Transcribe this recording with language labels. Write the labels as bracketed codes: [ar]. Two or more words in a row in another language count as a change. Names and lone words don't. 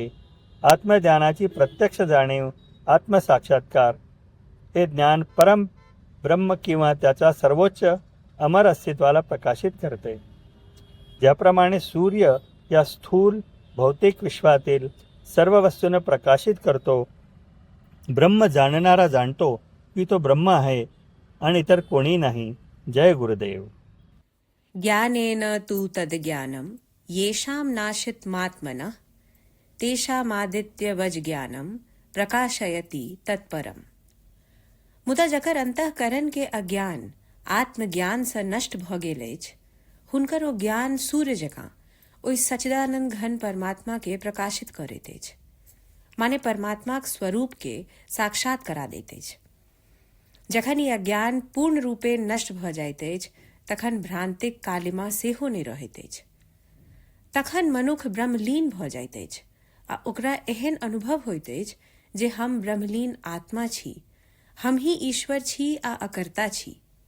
[mr] आत्मज्ञानाची प्रत्यक्ष जाणीव, आत्मसाक्षात्कार हे ज्ञान परम ब्रह्म किंवा त्याच्या सर्वोच्च अमर अस्तित्वाला प्रकाशित करते. ज्याप्रमाणे सूर्य या स्थूल भौतिक विश्वातील सर्व वस्तूंना प्रकाशित करतो, ब्रह्म जाणणारा जाणतो की तो ब्रह्म आहे आणि इतर कोणी नाही. जय गुरुदेव. [sa] ज्ञानेन तु तद्ज्ञानं येषां नाशितमात्मनः तेषामादित्यवज् ज्ञानं प्रकाशयति तत्परम्। [mai] मुदा जकर अंतःकरण के अज्ञान आत्मज्ञान से नष्ट भ गेल अछि, हुनकर ओ ज्ञान सूर्य जकाँ ओहि सच्चिदानंद घन परमात्मा के प्रकाशित करैत अछि, माने परमात्माक स्वरूप के साक्षात करा दैत अछि। जखन ई अज्ञान पूर्ण रूपे नष्ट भ जाइत अछि तखन भ्रांतिक कालिमा सेहो नहि रहैत अछि। तखन मनुख ब्रह्मलीन भ जाइत अछि आ ओकरा एहन अनुभव होइत अछि जे हम ब्रह्मलीन आत्मा छी, हम ही ईश्वर छी आ अकर्ता छी।